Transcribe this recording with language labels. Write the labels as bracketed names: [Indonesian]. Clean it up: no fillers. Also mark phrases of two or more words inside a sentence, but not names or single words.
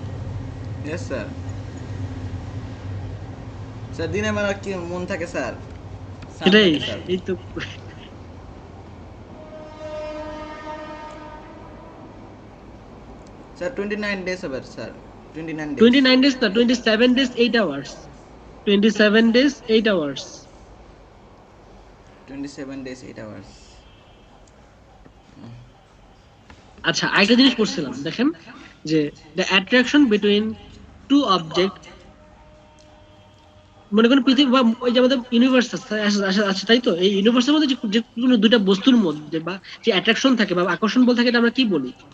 [Bangla] Yes স্যার। স্যার দিনের বেলা কি মন থাকে স্যার? সান সেটাই, থাকে স্যার। এই তো। স্যার 29 days হবে স্যার, 29 days। [English] 29 days না, 27 days 8 hours, 27 days 8 hours। 27 days 8 hours। [Bangla] আচ্ছা, আরেকটা জিনিস পড়ছিলাম, দেখেন যে [English] the attraction between two object, [Bangla] মনে করেন পৃথিবী বা ওই যে আমাদের ইউনিভার্স আছে, তাই তো? এই ইউনিভার্সের মধ্যে যে কোনো দুইটা বস্তুর মধ্যে বা যে অ্যাট্রাকশন থাকে বা আকর্ষণ বল থাকে, এটা আমরা কি বলি?